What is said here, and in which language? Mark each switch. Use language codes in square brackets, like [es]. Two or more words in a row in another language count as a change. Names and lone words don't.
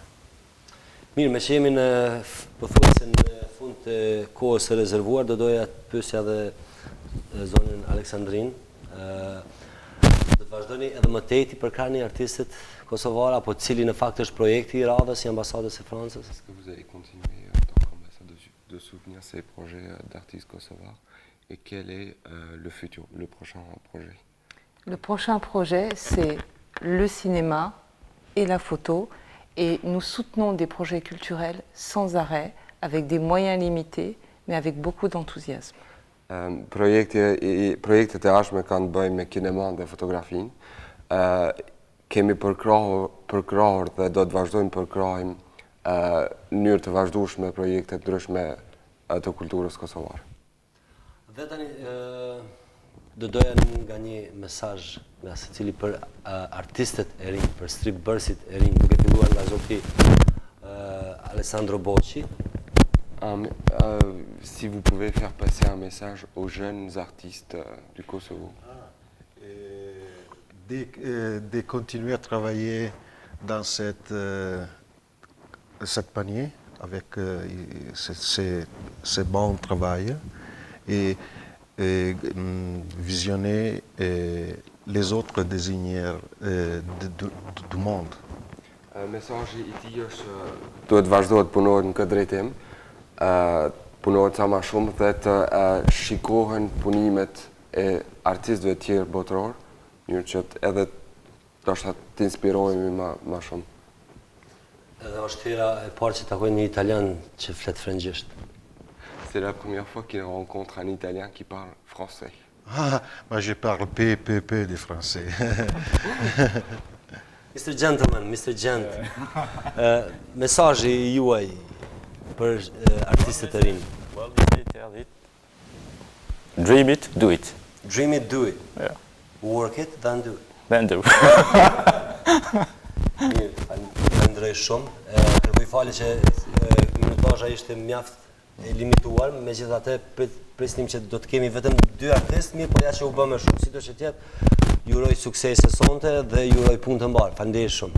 [sq] Mirë, me që jemi në pothuajse në fund të kohës së rezervuar, do doja të pyesja edhe zonën Aleksandrin. Do të vazhdoni edhe më tej të përkrahni artistët kosovar apo cili në fakt është projekti i radhës i ambasadës së Francës? [fr] Est-ce que vous allez continuer en tant qu'ambassadeur de soutenir ces projets d'artistes kosovars et quel est le futur, le prochain projet? Le prochain projet, c'est le cinéma et la photo. Et nous soutenons des projets culturels sans arrêt, avec des moyens limités, mais avec beaucoup d'enthousiasme. [sq] Projektet e ardhshme kanë të bëjnë me kineman dhe fotografin. Kemi përkrahur dhe do të vazhdojmë përkrahim në mënyrë të vazhdueshme projekte të ndryshme të kulturës kosovare. Dhe tani do doja nga një mesazh nga secili për artistët e rinj, për strip bërësit e rinj, duke filluar nga zoti Alessandro Bocci. [fr] Si vous pouvez faire passer un message aux jeunes artistes du Kosovo. De continuer à travailler dans cette panier avec ce bon travail et visionner les autres désigneurs du monde. [sq] Mesazhi i tij është duhet vazhdohet punohet në këtë drejtim, punohet sa më shumë dhe të shikohen punimet e artistëve të tjerë botror, në mënyrë që edhe ndoshta të inspirohemi më shumë. Edhe është hera e parë që takoj një italian që flet frëngjisht. [fr] C'est la première fois qu'il rencontre un Italien qui parle français. Ah, moi je parle peu de français. [en] Mr. Gentleman, Mr. [sq] Gent, mesazhi juaj për artistët e rinj. [en] Well, tell it. Dream it, do it. Dream it, do it. Yeah. Work it, then do it. Then do. [sq] Mirë, falenderoj shumë. Kërkoj falje që minutazha ishte mjaft e limituar, megjithatë prisnim që do të kemi vetëm 2 artistë, mirë, por ja që u bë më shumë. Sidoqë që tjetë, ju uroj suksese sonte dhe ju uroj punë të mbarë. Faleminderit shumë.